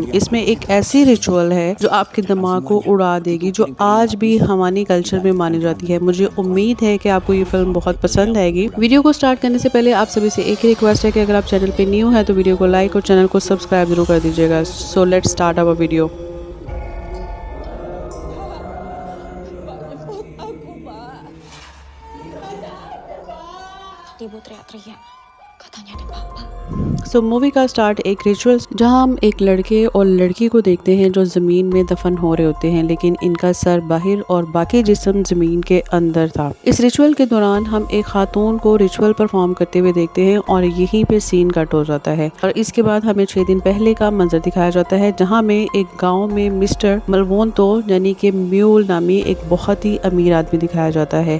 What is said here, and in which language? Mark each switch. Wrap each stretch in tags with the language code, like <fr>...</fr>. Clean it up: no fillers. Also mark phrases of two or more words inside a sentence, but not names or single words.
<hi>इसमें एक ऐसी रिचुअल है जो आपके दिमाग को उड़ा देगी, जो आज भी हमारी कल्चर में मानी जाती है। मुझे उम्मीद है कि आपको ये फ़िल्म बहुत पसंद आएगी। वीडियो को स्टार्ट करने से पहले आप सभी से एक ही रिक्वेस्ट है कि अगर आप चैनल पे न्यू है तो वीडियो को लाइक और चैनल को सब्सक्राइब जरूर कर दीजिएगा।</hi> <en>so let's start our video.</en> <id>Ibu teriak-teriak. Katanya ada papa.</id> <hi>मूवी का स्टार्ट एक रिचुअल जहां हम एक लड़के और लड़की को देखते हैं जो ज़मीन में दफन हो रहे होते हैं, लेकिन इनका सर बाहर और बाकी जिस्म ज़मीन के अंदर था। इस रिचुअल के दौरान हम एक खातून को</hi> <en>ritual perform</en> <hi>करते हुए देखते हैं और यहीं पे</hi> <en>scene cut</en> <hi>हो जाता है और इसके बाद हमें 6 दिन पहले का मंजर दिखाया जाता है जहाँ में एक गाँव में मिस्टर मलवोंतो यानी कि म्यूल नामी एक बहुत ही अमीर आदमी दिखाया जाता है।</hi>